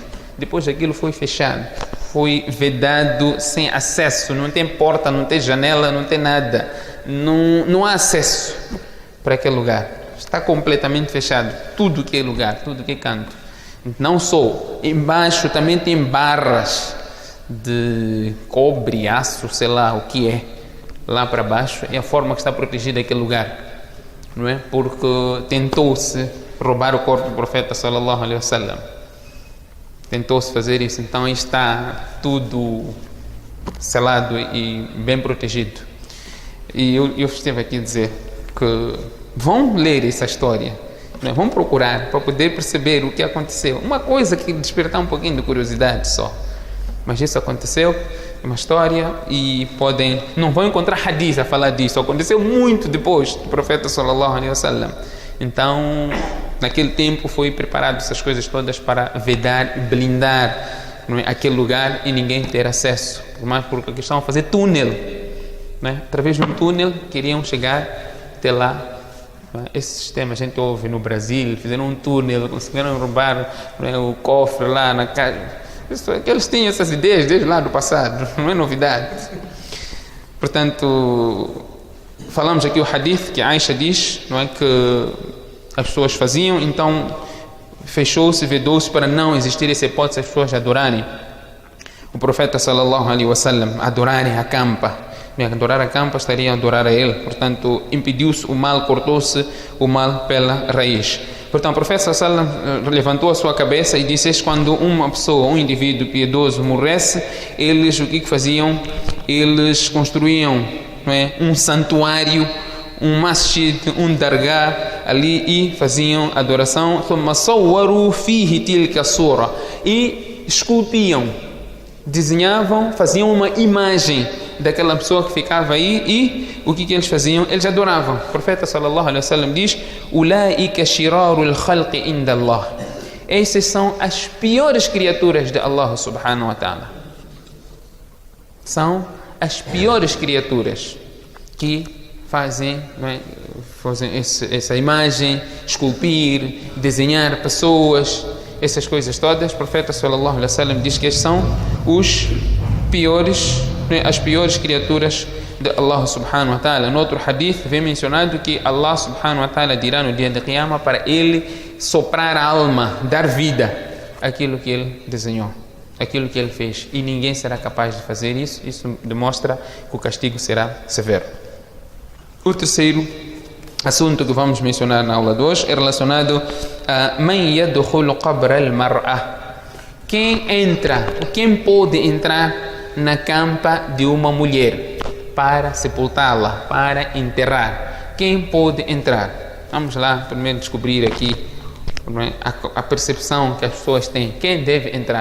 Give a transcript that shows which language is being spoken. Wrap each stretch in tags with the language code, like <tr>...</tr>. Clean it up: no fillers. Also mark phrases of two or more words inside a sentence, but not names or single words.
<pt>Depois aquilo foi fechado, foi vedado, sem acesso, não tem porta, não tem janela, não tem nada, não há acesso para aquele lugar, está completamente fechado, tudo que é lugar, tudo que é canto. Não só, embaixo também tem barras de cobre, aço, sei lá o que é, lá para baixo, é a forma que está protegida aquele lugar, não é? Porque tentou-se roubar o corpo do profeta</pt> <ar>صلى الله عليه وسلم,</ar> <pt>tentou-se fazer isso, então aí está tudo selado e bem protegido. E eu estive aqui a dizer que vão ler essa história, né? Vão procurar para poder perceber o que aconteceu. Uma coisa que despertar um pouquinho de curiosidade só, mas isso aconteceu, é uma história, e não vão encontrar hadith a falar disso. Aconteceu muito depois do profeta</pt> <ar>صلى الله عليه وسلم.</ar> <pt>Então, naquele tempo foi preparado essas coisas todas para vedar, blindar não é, aquele lugar e ninguém ter acesso, porque estavam a fazer túnel, não é? Através de um túnel queriam chegar até lá. Esse sistema a gente ouve no Brasil, fizeram um túnel, conseguiram roubar, não é, o cofre lá na casa. Eles tinham essas ideias desde lá do passado, não é novidade. Portanto, falamos aqui o hadith que Aisha diz, não é, que as pessoas faziam, então fechou-se, vedou-se para não existir essa hipótese, as pessoas adorarem o profeta</pt> <ar>صلى الله عليه وسلم,</ar> <pt>adorarem a campa. Adorar a campa estaria a adorar a ele, portanto impediu-se o mal, cortou-se o mal pela raiz. Portanto o profeta</pt> <ar>صلى الله عليه وسلم</ar> <pt>levantou a sua cabeça e disse: quando uma pessoa, um indivíduo piedoso morresse, eles o que faziam? Eles construíam, não é, um santuário, um masjid, um dargah ali e faziam adoração. E esculpiam, desenhavam, faziam uma imagem daquela pessoa que ficava aí e o que eles faziam? Eles adoravam. O profeta</pt> <ar>صلى الله عليه وسلم diz: أولئك شرار الخلق عند الله.</ar> <pt>Essas são as piores criaturas de</pt> <ar>الله سبحانه وتعالى.</ar> <pt>São as piores criaturas que fazem, né, essa imagem, esculpir, desenhar pessoas, essas coisas todas. O profeta</pt> <ar>صلى الله عليه وسلم</ar> <pt>diz que esses são os piores, as piores criaturas de</pt> <ar>الله سبحانه وتعالى.</ar> <pt>No outro hadith vem mencionado que</pt> <ar>الله سبحانه وتعالى</ar> <pt>dirá no dia de Qiyamah para ele soprar a alma, dar vida àquilo que ele desenhou, aquilo que ele fez, e ninguém será capaz de fazer isso. Isso demonstra que o castigo será severo. O terceiro assunto que vamos mencionar na aula de hoje é relacionado a</pt> <ar>من يدخل قبر المرأة.</ar> <pt>Quem pode entrar na campa de uma mulher para sepultá-la, para enterrar? Quem pode entrar? Vamos lá primeiro descobrir aqui a percepção que as pessoas têm. Quem deve entrar?</pt>